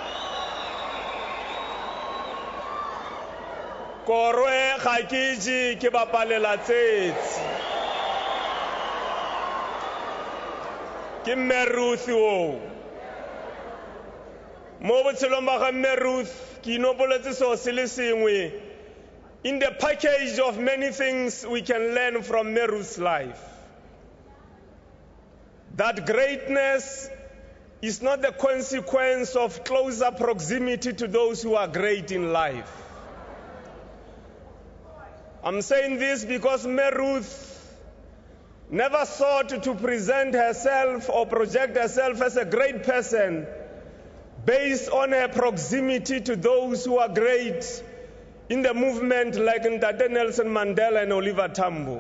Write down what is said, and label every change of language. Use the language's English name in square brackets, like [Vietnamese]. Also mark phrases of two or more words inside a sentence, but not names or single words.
[Tswana] Korwe ga ke je ke bapalela tsetsi. Ke Mme Ruth o. Mo botshelong ba ga Mme Ruth ke inopoletse so se le sengwe. [English] In the package of many things we can learn from Mme Ruth's life, that greatness is not the consequence of closer proximity to those who are great in life. I'm saying this because Mme Ruth never sought to present herself or project herself as a great person based on her proximity to those who are great in the movement like Ntate Nelson Mandela and Oliver Tambo.